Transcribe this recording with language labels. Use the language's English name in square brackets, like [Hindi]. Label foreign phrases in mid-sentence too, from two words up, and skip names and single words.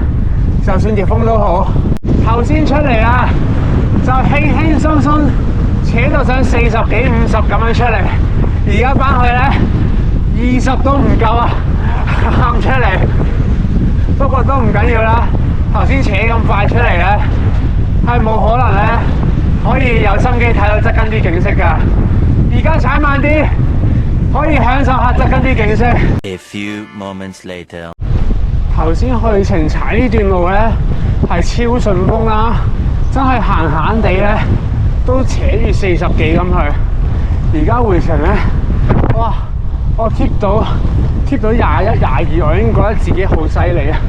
[Cantonese] 就算逆風都好，頭先出嚟啦，就輕輕鬆鬆扯到上40幾50咁樣出嚟，而家翻去咧20都唔夠啊，喊出嚟。不過都唔緊要啦，頭先扯咁快出嚟咧，係冇可能咧可以有心機睇到側跟啲景色㗎。而家踩慢啲，可以享受下側跟啲景色。 [English] A few moments later. [Cantonese] 頭先去程踩呢段路咧係超順風啦，真係閒閒地咧都扯住40幾咁去。而家回程咧，哇！我貼到21、22，我已經覺得自己好犀利啊！